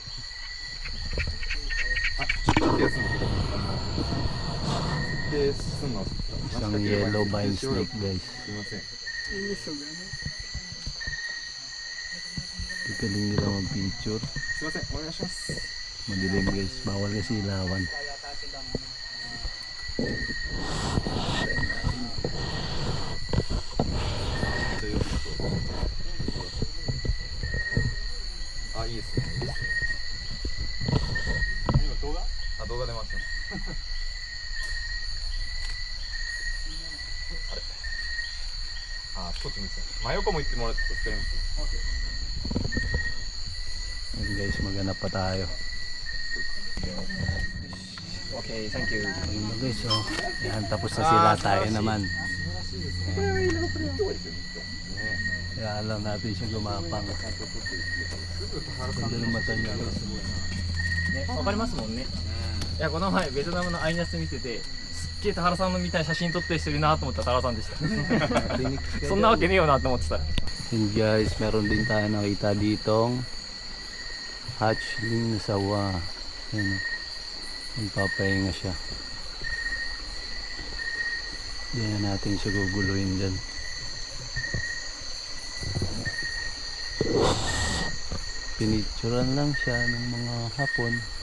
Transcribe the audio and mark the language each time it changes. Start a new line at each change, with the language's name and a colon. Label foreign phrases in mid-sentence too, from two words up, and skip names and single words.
Japanese: あ、ちょっと手すんの。手すんの。
Filipino: Isang
English: yellow vine snake,
Filipino: guys.
Japanese: すいません。
Filipino: Galing nila mag-picture.
Japanese: すいません、お願いします。
Filipino: Madilim, guys. Bawal kasi ilawan.
Japanese: Ah, いいですね。いいですね。今動画？あ、動画出ました。あれ？あ、あちこっち見てた。真横も行ってもらって助かります。
Filipino: Ayun, guys, maghanap pa tayo.
English: Okay, thank you.
Filipino: Ayun na, guys, oh. Yan, tapos na sila. Tayo naman. Kaya alam natin siya gumapang. Ganda ng mata niya, guys.
Japanese: ね、わかりますもんね。いや、この前ベトナムのアイナス見てて、すっげえ田原さんのみたいな写真撮ってる人いるなと思ったら田原さんでした。そんなわけねえよなと思ってた。
English: And guys,
Filipino: meron din tayo nakita ditong hatchling na sawa. Ayan, nagpapahinga siya. Hindi na natin siya guguluhin dyan. Pinicturan lang siya ng mga hapon.